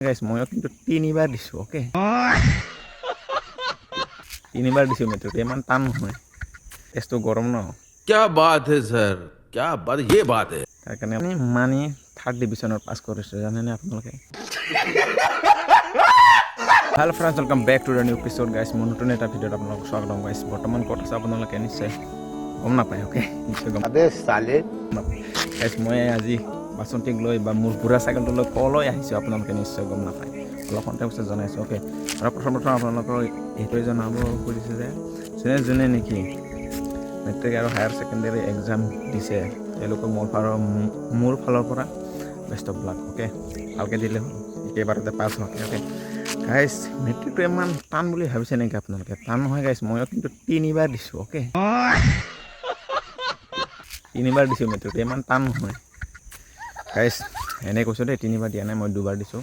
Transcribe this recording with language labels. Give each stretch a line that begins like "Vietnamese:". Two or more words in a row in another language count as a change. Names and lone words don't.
Assamese: গাইস ময়ো কিন্তু তিনিবাৰ দিছোঁ ওকে তিনিবাৰ দিছোঁ মেট্ৰিক ইমান টান নহয় টেষ্টটো গৰম ন
Hindi: क्या बात है सर क्या बात ये बात है
Assamese: তাৰ কাৰণে আমি মানি 3rd ডিভিজনত পাছ কৰিছোঁ জানেনে আপোনালোকে
English: hello friends welcome back to the new episode
Assamese: গাইস মোৰ নতুন এটা ভিডিঅ'ত আপোনালোকক স্বাগতম গাইস বৰ্তমান ক'ত আছে আপোনালোকে নিশ্চয় গম নাপায় ওকে নিশ্চয় গম
Hindi: अबे साले
Assamese: গাইস মই আজি বাচন্তিক লৈ বা মোৰ বুঢ়া চাইকেলটো লৈ কলৈ আহিছোঁ আপোনালোকে নিশ্চয় গম নাপায় অলপ সন্তে পিছত জনাইছোঁ ওকে আৰু প্ৰথম আপোনালোকৰ এইটোৱে জনাব খুজিছোঁ যে যোনে নেকি মেট্ৰিক আৰু
English: higher secondary exam
Assamese: দিছে তেওঁলোকক মোৰ ফালৰ পৰা
English: best of luck
Assamese: ওকে ভালকৈ দিলে হ'ল একেবাৰতে পাছ হওক ওকে গাইছ মেট্ৰিকটো ইমান টান বুলি ভাবিছে নেকি আপোনালোকে টান নহয় গাইছ ময়ো কিন্তু তিনিবাৰ দিছোঁ ওকে তিনিবাৰ দিছোঁ মেট্ৰিকটো ইমান টান নহয় গাইছ এনে কৈছোঁ দেই তিনিবাৰ দিয়া নাই মই দুবাৰ দিছোঁ